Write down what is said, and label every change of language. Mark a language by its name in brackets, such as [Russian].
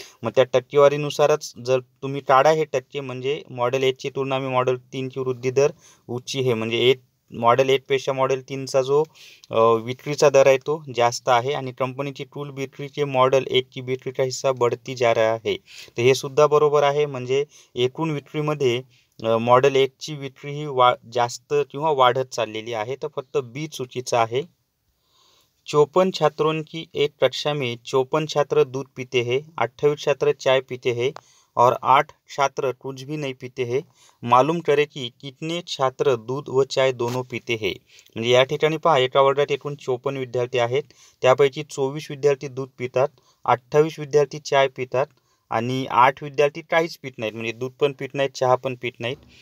[Marathi] मग त्या टक्केवारीनुसारच जर तुम्ही काढा हे टक्के, म्हणजे मॉडेल 1 ची [Hindi] तुलना में मॉडेल 3 की वृद्धि दर ऊंची है, [Marathi] म्हणजे मॉडेल 1 पेक्षा मॉडेल 3चा जो विक्रीचा दर आहे तो जास्त आहे आणि कंपनीची [Hindi] कुल बिक्री के मॉडेल 1 की बिक्री का हिस्सा बढ़ती जा रहा है, [Marathi] तर हे सुद्धा बरोबर आहे। म्हणजे एकूण विक्रीमध्ये मॉडेल 1 ची विक्री ही जास्त किंवा वाढत चाललेली आहे, तर फक्त बी चुकीचं आहे। [Hindi] 54 छात्रों की एक कक्षा में 54 छात्र दूध पीते हैं, 28 छात्र चाय पीते हैं और 8 छात्र कुछ भी नहीं पीते हैं। मालूम करें की कितने छात्र दूध व चाय दोनों पीते हैं, [Marathi] म्हणजे या ठिकाणी पहा एका वर्गात एकूण 54 विद्यार्थी आहेत, त्यापैकी 24 विद्यार्थी दूध पितात, 28 विद्यार्थी चाय पितात आणि 8 विद्यार्थी काहीच पित नाहीत, म्हणजे दूध पण पित नाहीत, चहा पण पित नाहीत।